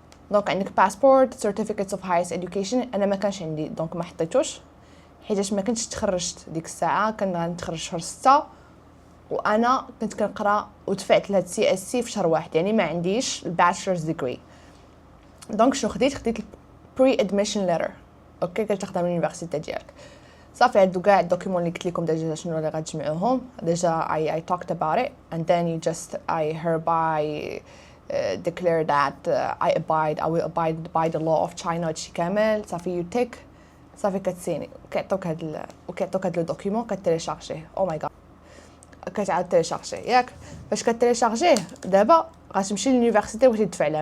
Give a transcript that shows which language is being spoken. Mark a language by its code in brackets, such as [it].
[ar] دونك عندك باسبورت، [en] Certificates of highest education. [ar] انا ما كانش عندي دونك ما حطيتوش حيتاش ما كنتش تخرجت ديك الساعه، كان غنتخرج شهر 6 وانا كنت كنقرا ودفعت لهاد سي اس سي في شهر 1، يعني ما عنديش [en] الباتشلرز ديغري. [ar] دونك شنو خديت بري ادميشن ليتر، اوكي، كتاخدها من اليونيفرسيتي ديالك. صافي هادو كاع الدوكيومون اللي قلت لكم ديجا شنو اللي غتجمعوهم ديجا. [en] I talked about it and then I hereby declare that I will abide by the law of China. [ar] هادشي كامل صافي [en] you take، [ar] صافي كتسيني كيعطوك هاد لو دوكيومون كتيليشارجيه. [en] oh my god, [ar] كتعاود تيليشارجيه ياك. فاش كتيليشارجيه دابا غتمشي لليونيفرسيتي وغادي تدفع لها.